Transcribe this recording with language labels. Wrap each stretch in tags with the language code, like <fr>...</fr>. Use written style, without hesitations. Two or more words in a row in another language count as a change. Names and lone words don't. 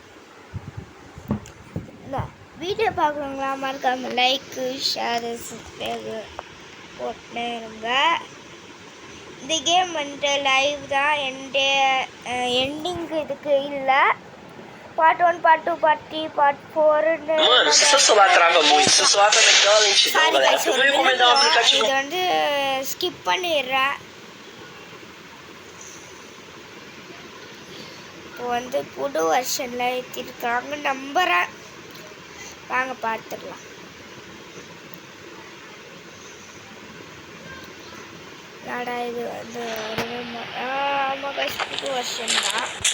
<ta>இந்த வீடியோ பார்க்குறவங்களா மறக்காமல்</ta> <en>like share subscribe</en> <ta>போட்டுனே இருங்க. இந்த கேம் வந்துட்டு லைவ் தான், எண்டிங்கு இதுக்கு இல்லை.</ta> <en>Part 1, Part 2, Part 3, Part 4.</en> <pt>Mano, se seu celular trava muito, se seu celular tá naquela lentidão, galera, eu vou recomendar um aplicativo.</pt> <ta>இது வந்து ஸ்கிப் பண்ணிடுறேன். இப்போ வந்து புது வெர்ஷனில் ஏற்றிருக்காங்க நம்புகிறேன். வாங்க பார்த்துக்கலாம். நாடா இது வந்து ஆமாம் கைஸ், புது வெர்ஷன் தான்.</ta>